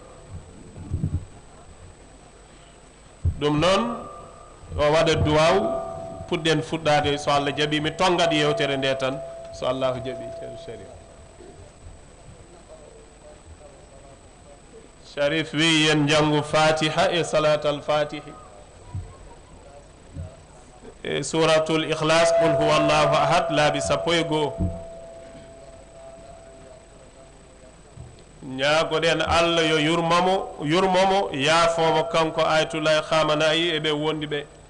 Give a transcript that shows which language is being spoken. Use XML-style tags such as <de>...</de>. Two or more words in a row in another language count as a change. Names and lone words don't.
<ff>ɗum noon o waɗa duwaw puɗɗen fuɗɗade so Allah jaaɓi mi tongat yewtere nde tan so Allahu jaaɓi ceerno Sharif Sharif wi yen jangu fatiha e</ff> <ar>صلاة الفاتح</ar> <ff>e</ff> <ar>سورة الإخلاص قل هو الله أحد</ar> <ff>laabi 1 ñaagoɗen Allah yo yurmomo yaafomo kanko ayatullah khamanayi e ɓe wondi ɓe</ff>